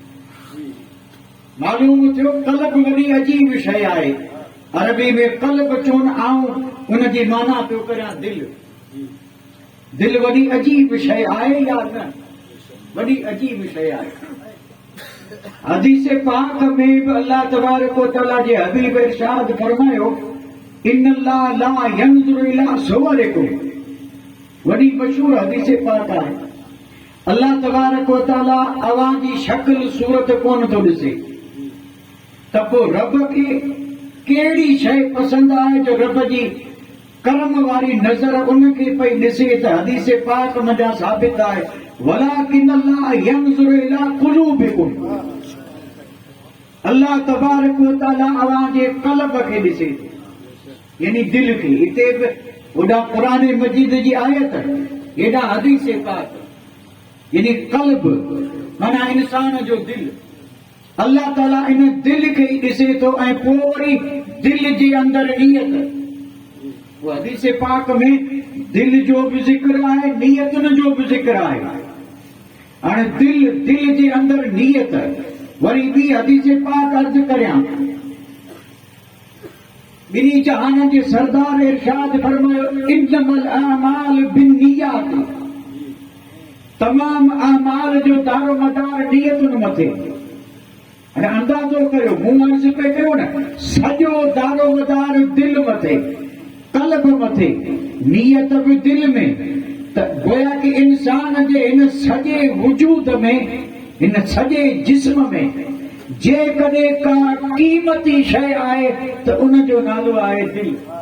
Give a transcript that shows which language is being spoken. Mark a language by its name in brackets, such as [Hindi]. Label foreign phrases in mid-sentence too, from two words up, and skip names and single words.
[Sindhi] मालूम थियो क़ल्ब वॾी अजीब शइ आहे। अरबी में क़ल्ब चवनि आऊं उन जी माना पियो करियां दिलि। दिलि वॾी अजीब शइ आहे या न? वॾी अजीब शइ आहे। हदीस पाक में भी [Arabic] الله تبارك وتعالى [Sindhi] जे हबीब इरशाद फरमायो, [Arabic] إن الله لا ينظر إلى صوركم. [Sindhi] वॾी मशहूर हदीस पाक आहे। [Arabic] الله تبارك وتعالى [Sindhi] अवां जी शक्ल सूरत कोन थो ॾिसे, त पोइ रब खे कहिड़ी शइ पसंदि आहे जो रब जी करम वारी नज़र उनखे पई ॾिसे। त हदीस पाक मञा साबित आहे, [Arabic] ولكن الله ينظر إلى قلوبكم. الله تبارك وتعالى [Sindhi] अवां जे क़ल्ब खे ॾिसे, यानी दिल खे। हिते बि होॾा क़ुर मजीद जी आयत, हेॾा हदीस पाक, यानी क़ल्ब माना इंसान जो दिल। अल्लाह ताला इन दिल खे ई ॾिसे थो ऐं पोइ वरी दिल जे अंदरि नियत। हदीस पाक में दिल जो भी ज़िक्र आहे, नियतुनि जो भी ज़िक्र आहे। हाणे दिल जे अंदरि नियत। वरी ॿी हदीस पाक अर्ज़ करियां, ॿिन्ही जहान जे सरदार इरशाद फरमायो, [Arabic] إنما الأعمال بالنيات. [Sindhi] तमाम अमाल जो दारो मदार नियतुनि मथे। हाणे अंदाज़ो कयो, मूं अर्ज़ पे कयो न, सॼो दारो मदार दिल मथे, क़ल्ब मथे, नियत भी दिल में। त गोया कि इंसान जे इन सॼे वजूद में, इन सॼे जिस्म में जेकॾहिं का क़ीमती शइ आहे त उन जो नालो आहे दिल।